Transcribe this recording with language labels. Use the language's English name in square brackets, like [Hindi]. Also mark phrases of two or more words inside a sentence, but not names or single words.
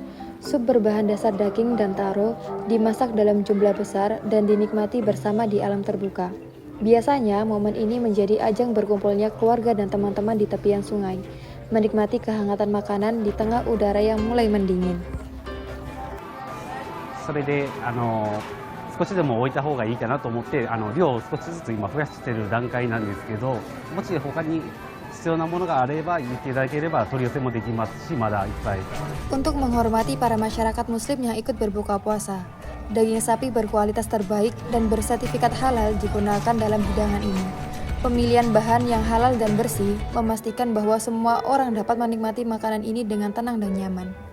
[Indonesian] Sup berbahan dasar daging dan taro dimasak dalam jumlah besar dan dinikmati bersama di alam terbuka. Biasanya, momen ini menjadi ajang berkumpulnya keluarga dan teman-teman di tepian sungai, menikmati kehangatan makanan di tengah udara yang mulai mendingin. [Japanese] それで少しでも置いた方がいいかなと思って量を少しずつ今増やしている段階なんですけど、もし他に必要なものがあれば言っていただければ取り寄せもできますし、まだいっぱい。 [Indonesian] Untuk menghormati para masyarakat muslim yang ikut berbuka puasa, daging sapi berkualitas terbaik dan bersertifikat halal digunakan dalam hidangan ini. Pemilihan bahan yang halal dan bersih memastikan bahwa semua orang dapat menikmati makanan ini dengan tenang dan nyaman.